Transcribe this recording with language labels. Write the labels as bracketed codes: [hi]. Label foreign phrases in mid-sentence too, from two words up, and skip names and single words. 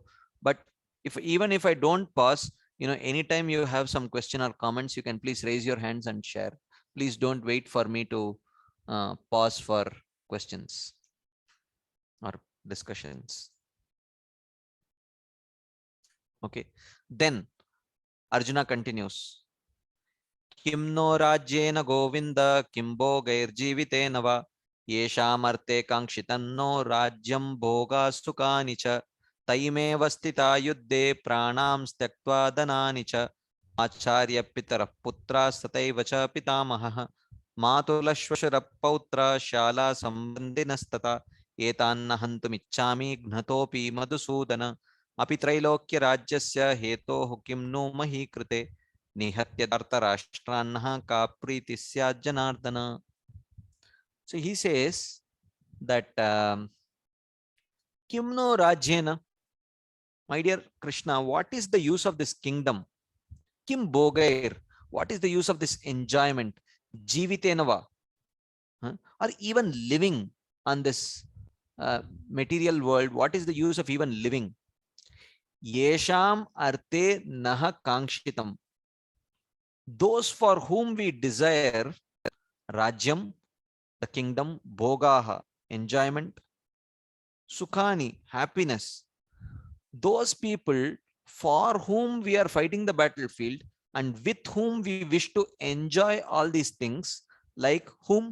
[en] But even if I don't pause, anytime you have some question or comments, you can please raise your hands and share. Please don't wait for me to pause for questions or discussions. Okay. Then Arjuna continues. [sa] Kim no rajyena govinda kim bhogairjivitena va yeshamarte kangshitanno rajyam bhoga sukani cha taimeva stita yuddhe pranam styaktva danani cha acharya pitara putra sataiva cha pitamahah matulashvashara pautra shala sambandinastata etanna hantumichchami gnatopi madusudana api trailokya rajyasya hetoh kim no mahi krite Nihatya Dhartarashtrannah ka priti syat Janardana. [en] So he says that [sa] Kimno Rajyena, [en] my dear Krishna, what is the use of this kingdom? [sa] Kim Bogair, [en] what is the use of this enjoyment? Jivitenava, or even living on this material world, what is the use of even living? [sa] Yesham arte naha kankshitam. [en] Those for whom we desire rajyam, the kingdom, bhogaha, enjoyment, sukhani, happiness. Those people for whom we are fighting the battlefield and with whom we wish to enjoy all these things, like whom?